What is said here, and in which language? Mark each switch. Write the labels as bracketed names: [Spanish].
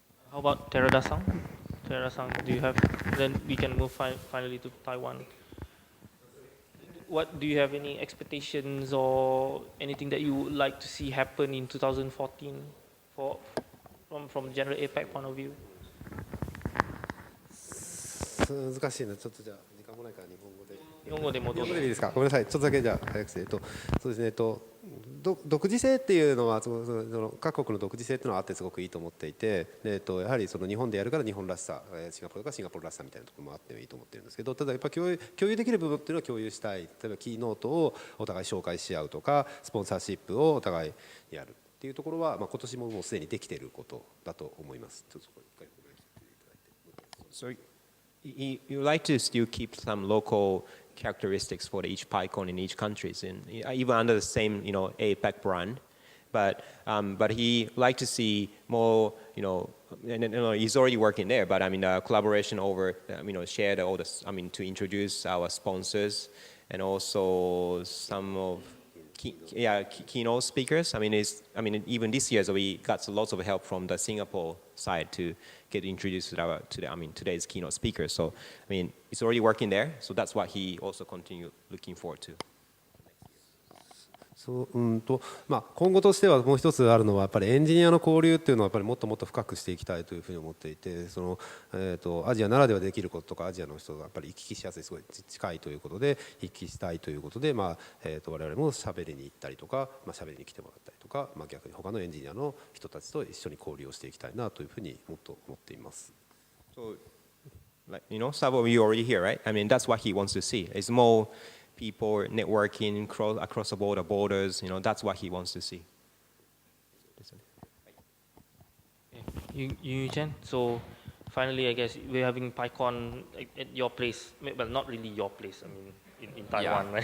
[English] How about Terada-san? Terada-san, do you have? Then we can move finally to Taiwan. What do you have any expectations or anything that you would like to see happen in 2014 from the general APAC point of view? [Japanese] 難しいな、ちょっとじゃあ時間もないから日本語で。日本語でもどうぞ。日本語でいいですか。ごめんなさい。ちょっとだけじゃあ早くしてそうですね。独自性っていうのはその各国の独自性っていうのはあってすごくいいと思っていて、やはりその日本でやるから日本らしさ、シンガポールがシンガポールらしさみたいなところもあってもいいと思ってるんですけど、ただやっぱ共有できる部分っていうのは共有したい。例えばキーノートをお互い紹介し合うとか、スポンサーシップをお互いやるっていうところは、今年ももうすでにできていることだと思います。 [English] So you like to still keep some local characteristics for each PyCon in each countries, and even under the same APAC brand, but he like to see more he's already working there, but collaboration over share all this to introduce our sponsors and also some of keynote speakers. Even this year, so we got lots of help from the Singapore side to get introduced to today's keynote speakers. So it's already working there. So that's what he also continue looking forward to. [Japanese] 今後としてはもう一つあるのはやっぱりエンジニアの交流っていうのはやっぱりもっともっと深くしていきたいというふうに思っていて、アジアならではできることとかアジアの人がやっぱり行き来しやすい、すごい近いということで行き来したいということで、我々も喋りに行ったりとか、喋りに来てもらったりとか、逆に他のエンジニアの人たちと一緒に交流をしていきたいなというふうにもっと思っています。 [English] So, some of you already here, right? That's what he wants to see. It's more people networking across the borders, that's what he wants to see. You Chen, so finally I guess we're having PyCon at your place, well not really your place, in Taiwan, right?